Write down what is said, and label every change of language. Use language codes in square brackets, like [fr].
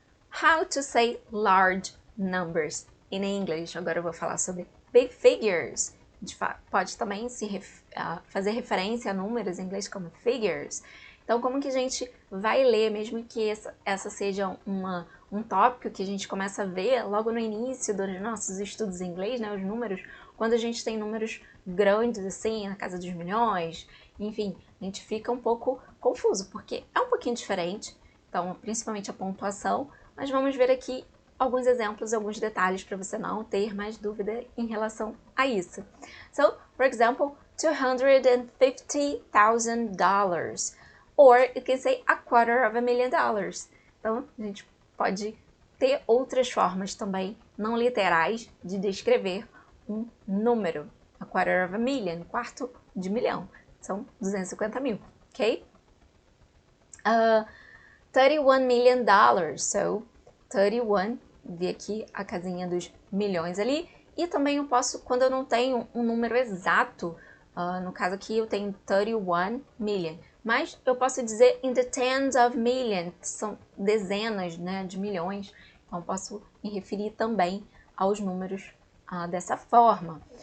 [en] How to say large numbers in English. [pt] Agora eu vou falar sobre big figures. A gente pode também fazer referência a números em inglês como figures. Então, como que a gente vai ler, mesmo que essa seja um tópico que a gente começa a ver logo no início dos nossos estudos em inglês, né, os números, quando a gente tem números grandes, assim, na casa dos milhões, enfim, a gente fica um pouco confuso, porque é um pouquinho diferente, então, principalmente a pontuação, mas vamos ver aqui alguns exemplos, alguns detalhes para você não ter mais dúvida em relação a isso. [en] So, for example, $250,000, or you can say $250,000. [pt] Então, a gente pode ter outras formas também não literais de descrever um número. $250,000, quarto de milhão, são 250 mil, ok? $31 million, so 31, vi aqui a casinha dos milhões ali, e também eu posso, quando eu não tenho um número exato, no caso aqui eu tenho 31 million, mas eu posso dizer [en] in the tens of millions, [pt] são dezenas, né, de milhões, então posso me referir também aos números dessa forma.